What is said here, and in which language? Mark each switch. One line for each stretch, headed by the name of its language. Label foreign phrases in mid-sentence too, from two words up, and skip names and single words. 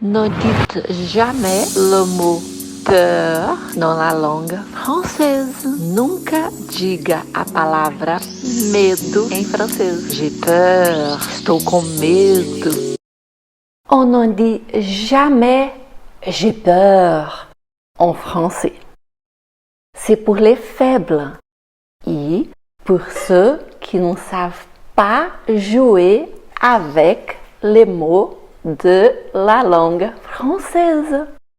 French: Ne dites jamais le mot peur dans la langue française.
Portuguese: Nunca diga a palavra medo em francês.
French: J'ai peur,
Portuguese: estou com medo.
French: On ne dit jamais j'ai peur en français. C'est pour les faibles et pour ceux qui ne savent pas jouer avec les mots de la langue française.